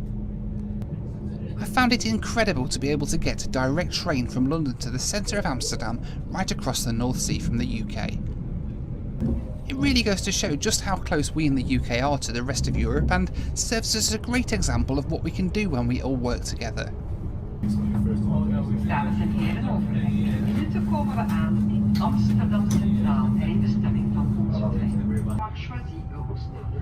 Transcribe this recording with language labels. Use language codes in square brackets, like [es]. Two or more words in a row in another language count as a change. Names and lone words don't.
[en] I found it incredible to be able to get a direct train from London to the centre of Amsterdam right across the North Sea from the UK. It really goes to show just how close we in the UK are to the rest of Europe, and serves as a great example of what we can do when we all work together. [nl] Dames en heren, over 5 minuten komen we aan in Amsterdam Centraal, eindbestemming van onze trein. Parc choisi Eurostar.